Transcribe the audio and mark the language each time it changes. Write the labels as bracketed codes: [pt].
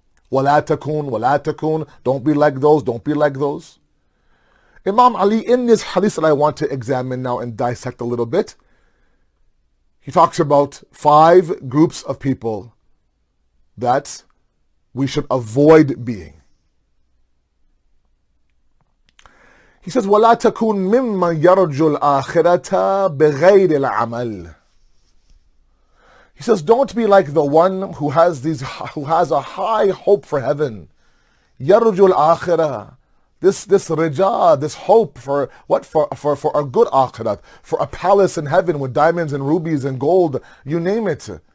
[ar] وَلَا تَكُونْ وَلَا تَكُونْ, [en] don't be like those, don't be like those. Imam Ali, in this hadith that I want to examine now and dissect a little bit, he talks about 5 groups of people that we should avoid being. He says, [ar] وَلَا تَكُونْ مِمَّنْ يَرْجُ الْآخِرَةَ بِغَيْرِ الْعَمَلِ. [en] He says, don't be like the one who has a high hope for heaven. [ar] يَرْجُ الْآخِرَةَ. [en] This raja, this hope for what? For a good akhirat, for a palace in heaven with diamonds and rubies and gold, you name it.